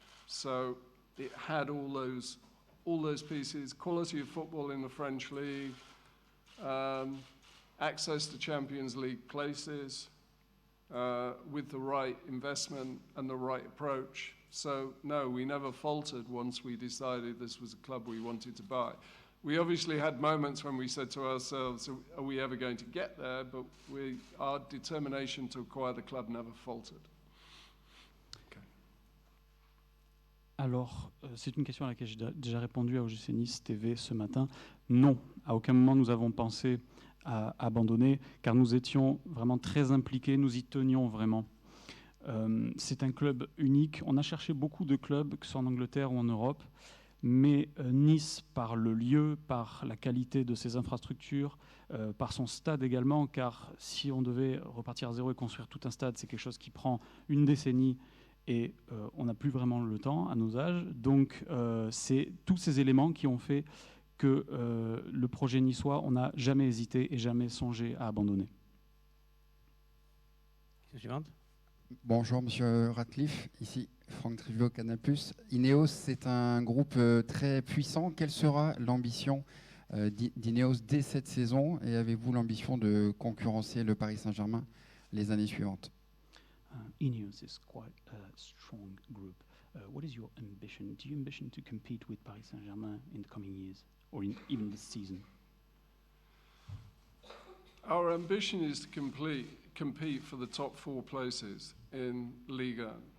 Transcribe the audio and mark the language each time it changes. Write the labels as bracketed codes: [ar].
[en] So it had all those pieces, quality of football in the French league, access to Champions League places, with the right investment and the right approach. So no, we never faltered once we decided this was a club we wanted to buy. we obviously had moments when we said to ourselves, are we ever going to get there? But our determination to acquire the club never faltered. [fr] Alors, c'est une question à laquelle j'ai déjà répondu à OGC Nice TV ce matin. Non, à aucun moment nous avons pensé à abandonner, car nous étions vraiment très impliqués, nous y tenions vraiment. C'est un club unique. On a cherché beaucoup de clubs, que ce soit en Angleterre ou en Europe, mais Nice, par le lieu, par la qualité de ses infrastructures, par son stade également, car si on devait repartir à zéro et construire tout un stade, c'est quelque chose qui prend une décennie, et on n'a plus vraiment le temps à nos âges. Donc c'est tous ces éléments qui ont fait que le projet niçois, on n'a jamais hésité et jamais songé à abandonner. Suivante. Bonjour Monsieur Ratcliffe, ici Franck Trivio, Canal+. Ineos, c'est un groupe très puissant. Quelle sera l'ambition d'Ineos dès cette saison, et avez-vous l'ambition de concurrencer le Paris Saint-Germain les années suivantes? [en] Ineos is quite a strong group. What is your ambition? Do you ambition to compete with Paris Saint-Germain in the coming years, or even this season? Our ambition is to compete for the top 4 places in Liga.